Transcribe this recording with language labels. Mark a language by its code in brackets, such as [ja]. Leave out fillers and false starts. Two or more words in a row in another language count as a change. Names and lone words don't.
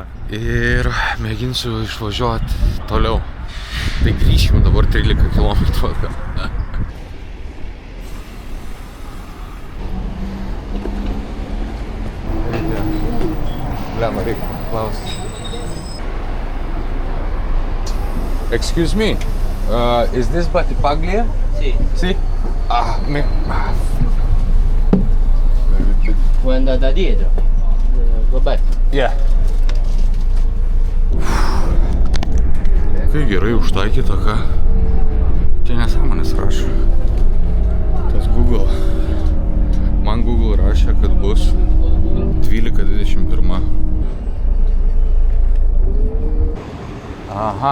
[lt] Ir mėginsiu išvažiuoti toliau. Tai grįžkim dabar 13 km atgal. Blema, reikia klausti. [en] Excuse me, is this Battipaglia? [it] Sì. Sì? Puoi andare da dietro. [en] Go back. Yeah. [lt] Kai gerai užtaikyta, ką? Čia nesąmonės rašo. Tas Google. Man Google rašė, kad bus 12:21. Aha.